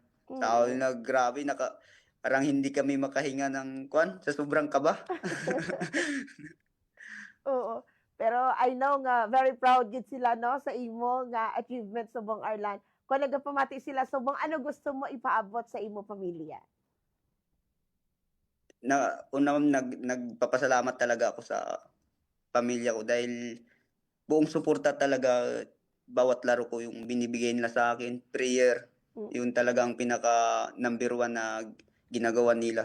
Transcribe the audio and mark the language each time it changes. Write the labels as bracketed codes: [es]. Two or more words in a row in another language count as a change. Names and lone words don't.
[tl] Sabi na grabe parang hindi kami makahinga ng sa sobrang kaba. [hil] Oo. Pero [en] I know [hil] nga [en] very proud [hil] gid sila no sa imo nga achievement subong Arlan. Kung nagapamati sila subong ano gusto mo ipaabot sa imo pamilya? [tl] Nagpapasalamat talaga ako sa pamilya ko dahil buong suporta talaga bawat laro ko yung binibigay nila sa akin, prayer, yun talagang pinaka number 1 na ginagawa nila.